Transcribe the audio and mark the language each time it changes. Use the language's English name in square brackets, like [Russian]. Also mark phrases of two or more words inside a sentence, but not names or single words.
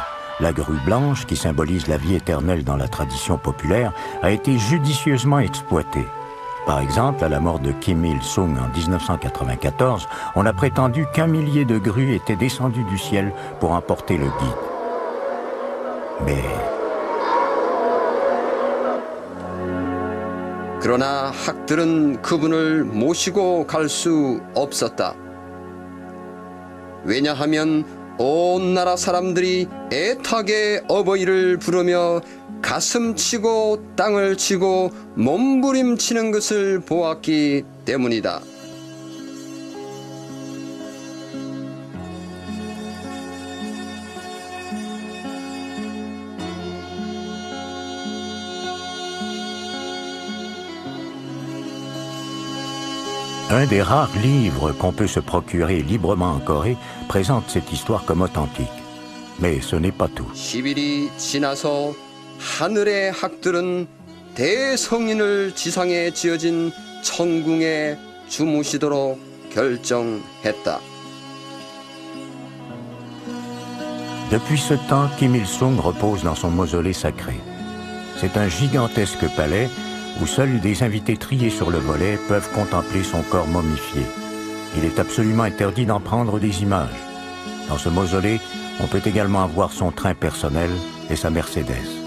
[French] La grue blanche, qui symbolise la vie éternelle dans la tradition populaire, a été judicieusement exploitée. Par exemple, à la mort de Kim Il-sung en 1994, on a prétendu qu'1 millier de grues étaient descendues du ciel pour emporter le guide. Mais... [Korean] 그러나 학들은 그분을 모시고 갈 수 없었다. 왜냐하면 온 나라 사람들이 애타게 어버이를 부르며 가슴치고 땅을 치고 몸부림치는 것을 보았기 때문이다. [French] Un des rares livres qu'on peut se procurer librement en Corée présente cette histoire comme authentique. Mais ce n'est pas tout. [Korean] 10일이 지나서 하늘의 학들은 대성인을 지상에 지어진 천궁에 주무시도록 결정했다. [French] Depuis ce temps, Kim Il-sung repose dans son mausolée sacré. C'est un gigantesque palais où seuls des invités triés sur le volet peuvent contempler son corps momifié. Il est absolument interdit d'en prendre des images. Dans ce mausolée, on peut également voir son train personnel et sa Mercedes.